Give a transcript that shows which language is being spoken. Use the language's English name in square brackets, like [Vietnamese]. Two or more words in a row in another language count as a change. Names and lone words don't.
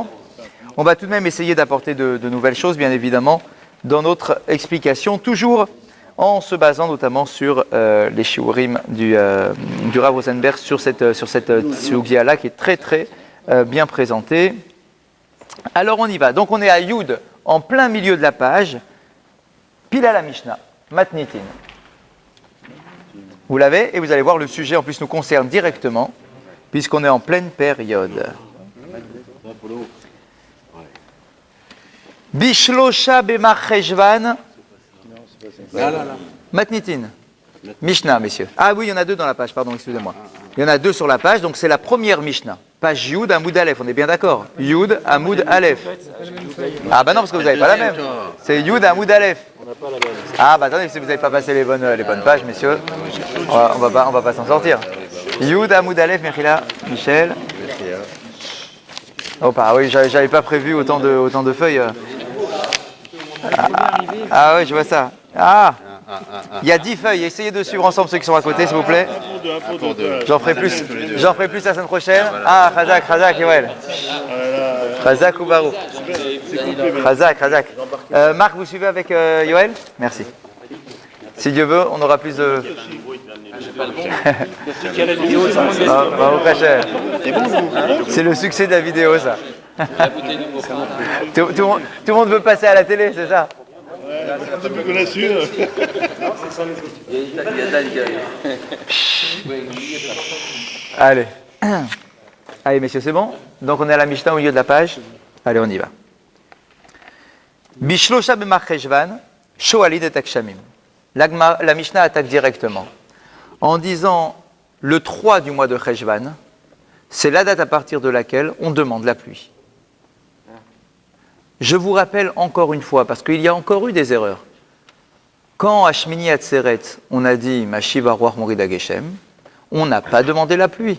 [French] On va tout de même essayer d'apporter de nouvelles choses, bien évidemment, dans notre explication, toujours en se basant notamment sur les shiurim du Rav Rosenberg sur cette sugya-là qui est très très bien présentée. Alors on y va. Donc on est à Yud, en plein milieu de la page, pile à la Mishnah, Matnitin. Vous l'avez et vous allez voir, le sujet en plus nous concerne directement, puisqu'on est en pleine période. [Hebrew] בשלושה במרחשוון. מתניתין. משנה, [French] messieurs. Ah oui, il y en a 2 dans la page, pardon, excusez-moi. Il y en a 2 sur la page, donc c'est la première Mishnah. Page Yud, Amoud Aleph, on est bien d'accord. Yud, Amoud Aleph. Ah bah non, parce que vous n'avez pas la même. C'est Yud, Amoud Aleph. Ah bah attendez, si vous n'avez pas passé les bonnes pages, messieurs, on va pas s'en sortir. Yud, Amoud Aleph, Mechila, Michel. Oh bah oui, j'avais pas prévu autant de feuilles. Ah oui, je vois ça. Ah, il y a 10 feuilles. Essayez de suivre ensemble ceux qui sont à côté, s'il vous plaît. J'en ferai plus la semaine prochaine. [Hebrew] Ah, חזק, יואל. חזק וברוך. Chazak. [French] Marc, vous suivez avec Yoel? Merci. Si Dieu veut, on aura plus de... C'est le succès de la vidéo, ça. Tout le monde veut passer à la télé, c'est ça? Depuis qu'on a su. Allez, messieurs, c'est bon? Donc on est à la Mishnah au milieu de la page. Allez, on y va. [Hebrew] בשלושה במרחשוון שואלין את הגשמים. [French] La Mishnah attaque directement en disant le 3 du mois de Cheshvan, c'est la date à partir de laquelle on demande la pluie. Je vous rappelle encore une fois, parce qu'il y a encore eu des erreurs. Quand à Shmini Atzeret, on a dit [Hebrew] משיב הרוח ומוריד הגשם, [French] on n'a pas demandé la pluie.